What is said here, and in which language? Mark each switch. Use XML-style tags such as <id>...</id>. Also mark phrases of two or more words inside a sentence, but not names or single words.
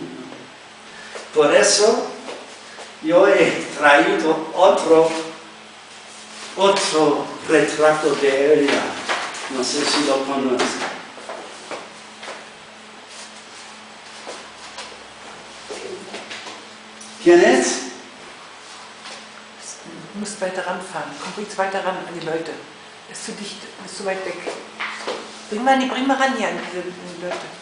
<es>Por eso yo he traído otro retrato de ella, no sé si lo conocen. ¿Quién es?</es> <de>Du musst weiter ranfahren. Komm jetzt weiter ran an die Leute. Ist zu dicht, ist zu weit weg. Bring mal ran hier an die Leute.</de>